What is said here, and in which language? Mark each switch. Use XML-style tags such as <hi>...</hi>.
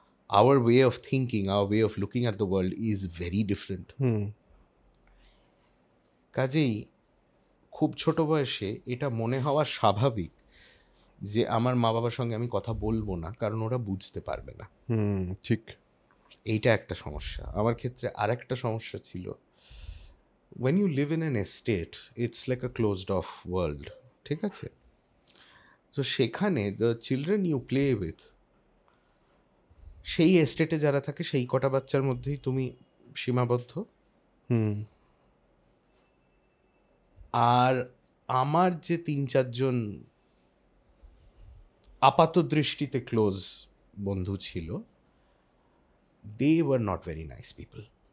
<en>Our way of thinking, our way of looking at the world is very different.</en> <bn>কাজেই খুব ছোট বয়সে এটা মনে হওয়া স্বাভাবিক যে আমার মা বাবার সঙ্গে আমি কথা বলবো না, কারণ ওরা বুঝতে পারবে না। ঠিক। এইটা একটা সমস্যা। আমার ক্ষেত্রে আর একটা সমস্যা ছিল,</bn> <en>when you live in an estate, it's like a closed off world,</en> <bn>ঠিক আছে? তো সেখানে</bn> <en>the children you play with,</en> <bn>সেই এস্টেটে যারা থাকে সেই কটা বাচ্চার মধ্যেই তুমি সীমাবদ্ধ। আর আমার যে 3-4 জন আপাত দৃষ্টিতে ক্লোজ বন্ধু ছিল,</bn> <en>they were not very nice people.</en>